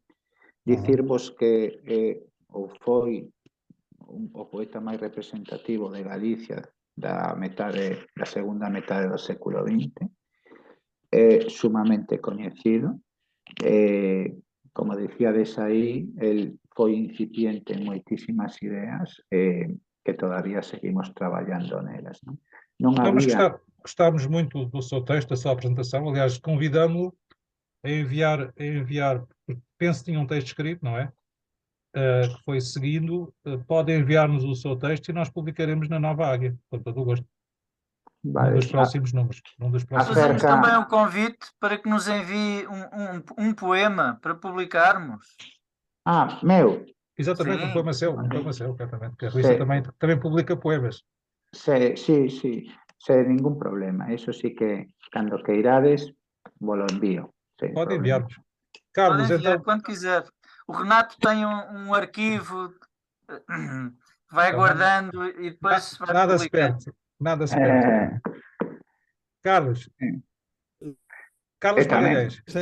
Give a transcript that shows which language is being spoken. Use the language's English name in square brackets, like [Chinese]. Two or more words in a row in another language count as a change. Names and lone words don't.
[Galician] Dicirvos que ou foi o poeta máis representativo de Galicia da segunda metade do século XX, sumamente coñecido. Como decíades aí, el foi incipiente en moitísimas ideas que todavía seguimos traballando nelas. Non [Portuguese] Mas [Galician] había... [Portuguese] gostámos muito do seu texto, da sua apresentação. Aliás, convidamos-lo a enviar, penso que tinha um texto escrito, não é? Que foi seguindo, pode enviar-nos o seu texto e nós publicaremos na Nova Águia, com todo o gosto. [Galician] Vale. [Portuguese] Num dos próximos números. Fazemos também um convite para que nos envie um poema para publicarmos. Meu. Exatamente, Sim. um poema seu, exatamente. Que a Luísa também publica poemas. [Galician] Sí, sem ningún problema. Eso sí que, cando queirades, vos lo envío. [Portuguese] Pode enviar-nos. Carlos, pode enviar então... quando quiser. O Renato tem um arquivo, vai guardando e depois vai publicando. Nada se perde. Carlos. Carlos Magalhães.